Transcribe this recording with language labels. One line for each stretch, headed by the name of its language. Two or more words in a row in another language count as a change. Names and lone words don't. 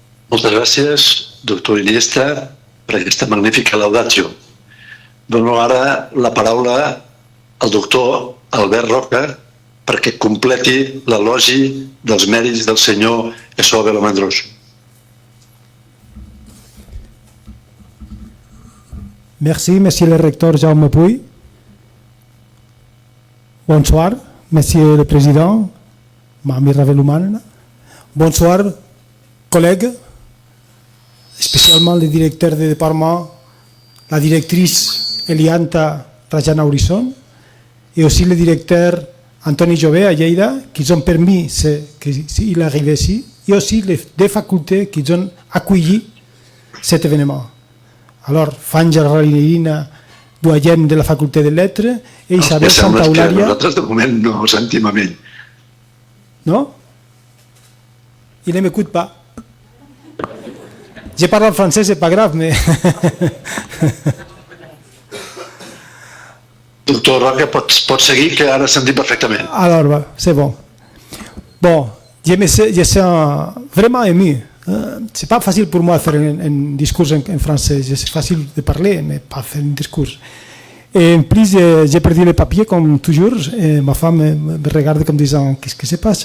Catalan: Moltes gràcies, doctor Iniesta, per aquesta magnífica laudatio. Dono ara la paraula al doctor Albert Roca perquè completi l'elogi dels mèrits del senyor Esoa Belomandros.
French: Merci, monsieur le recteur Jaume Puy. Bonsoir, monsieur le président Mami Ravelouman. Bonsoir, collègues, spécialement le directeur de département, la directrice Elianta Rajana Horizon, et aussi le directeur Anthony Jovet à Lleida, qui ont permis qu'il arrive ici, et aussi les deux facultés qui ont accueilli cet événement. Alors, Fanja Ralina, doyenne de la faculté de lettres, et Isabel Santa Eulàlia.
Catalan: Nosaltres de moment no sentim amb ell.
French: Non? Il ne m'écoute pas. Je parle en français, c'est pas grave, mais...
Catalan: Doctor Roca, pots seguir, que ara sentim perfectament.
French: Alors, c'est bon. Bon, je sens vraiment ému. C'est pas facile pour moi de faire un discours en français. C'est facile de parler, mais pas faire un discours. Et en plus, j'ai perdu le papier comme toujours. Et ma femme me regarde comme disant qu'est-ce qui se passe.